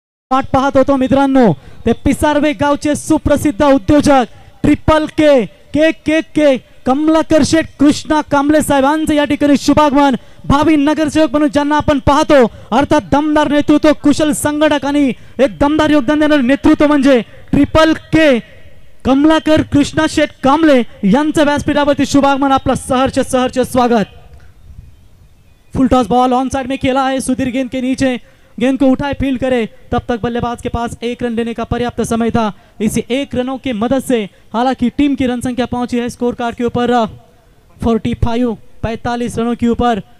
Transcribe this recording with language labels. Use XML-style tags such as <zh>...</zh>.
<mr>वाट पाहत होतो मित्रांनो, ते पिसारवे गावचे सुप्रसिद्ध उद्योजक ट्रिपल के के के के कमलाकर शेठ कृष्णा कांबळे साहेबांचे या ठिकाणी शुभागमन। भावी नगरसेवक म्हणून ज्यांना आपण पाहतो, अर्थात दमदार नेतृत्व, कुशल संघटक आणि एक दमदार योगदान देणारे नेतृत्व म्हणजे ट्रिपल के कमलाकर कृष्णा शेठ कांबळे यांचं व्यासपीठावरती शुभागमन। आपला सहर्ष स्वागत।</mr> <hi>Full toss ball on side में खेला है, सुधीर गेंद के नीचे, गेंद को उठाए फील्ड करे, तब तक बल्लेबाज के पास 1 रन लेने का पर्याप्त समय था। इसी 1 रनों की मदद से हालांकि टीम की रन संख्या पहुंची है स्कोर कार्ड के ऊपर 45 रनों के ऊपर।</hi>